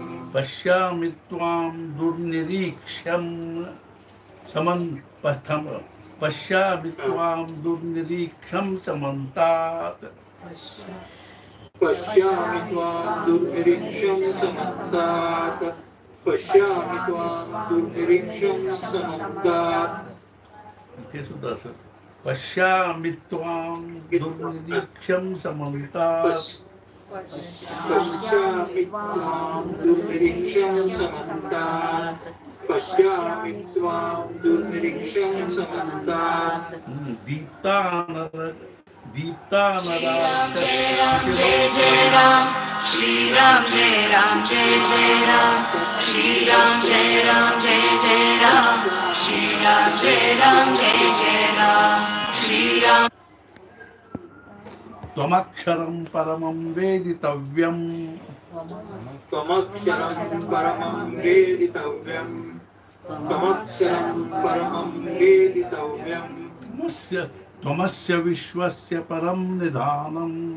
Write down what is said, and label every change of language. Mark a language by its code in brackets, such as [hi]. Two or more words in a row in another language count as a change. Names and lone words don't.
[sa] पश्यामि त्वां दुर्निरीक्ष्यं पश्यामि त्वां दुर्निरीक्षं समन्तात् पश्यामि त्वां दुर्निरीक्षं समन्तात् पश्यामि त्वां दुर्निरीक्षं समन्तात्. [mr] इथे सुद्धा असं [sa] पश्यामि त्वां दुर्निरीक्षं समन्तात् पश्यामि त्वां दुर्निरीक्षं समन्तात् पश्यामि त्वां दुर्निरीक्षं समन्तात्. दीप्तानरां जय राम जय जय राम श्री राम जय राम जय जय राम श्री राम जय राम जय जय राम श्री राम जय राम जय जय राम श्री राम. त्वमक्षरं परमं वेदितव्यम् त्वमक्षरं परमं वेदितव्यम् त्वमक्षरं परमं वेदितव्यम् त्वमस्य विश्वस्य परं निधानम्